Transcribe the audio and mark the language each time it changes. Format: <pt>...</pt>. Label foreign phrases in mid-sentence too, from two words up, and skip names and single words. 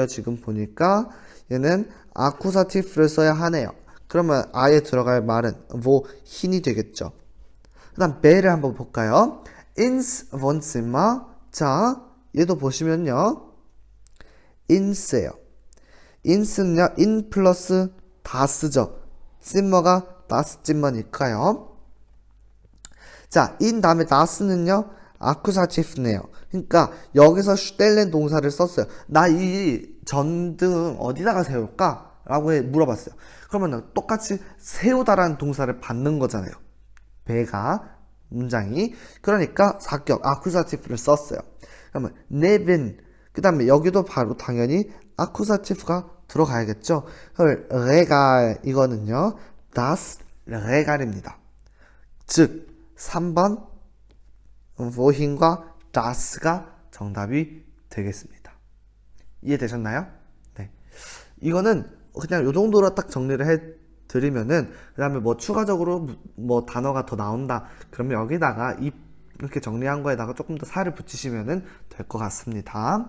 <ko>지금 보니까 얘는 accusatif를 써야 하네요. 그러면 아에 들어갈 말은 hin이 되겠죠. 그 다음 be를 한번 볼까요?</ko> <de>ins Wohnzimmer.</de> <ko>자, 얘도 보시면요. ins예요. ins는요, in 플러스 das죠. zimmer가</ko> <de>das zimmer</de> <ko>니까요. 자, in 다음에 das는요, accusatif네요. 그러니까 여기서 stellen 동사를 썼어요. 나 이 전등 어디다가 세울까? 라고 물어봤어요. 그러면 똑같이 세우다라는 동사를 받는 거잖아요. 배가 문장이. 그러니까 4격 accusative를 썼어요. 그러면 neben, 그 다음에 여기도 바로 당연히 accusative가 들어가야겠죠. regal, 이거는요</ko> <de>das regal</de> <ko>입니다. 즉 3번 wohin과 das가 정답이 되겠습니다. 이해되셨나요? 네. 이거는 그냥 요 정도로 딱 정리를 해드리면은 그 다음에 뭐 추가적으로 뭐 단어가 더 나온다 그러면 여기다가 이렇게 정리한 거에다가 조금 더 살을 붙이시면은 될 것 같습니다.</ko>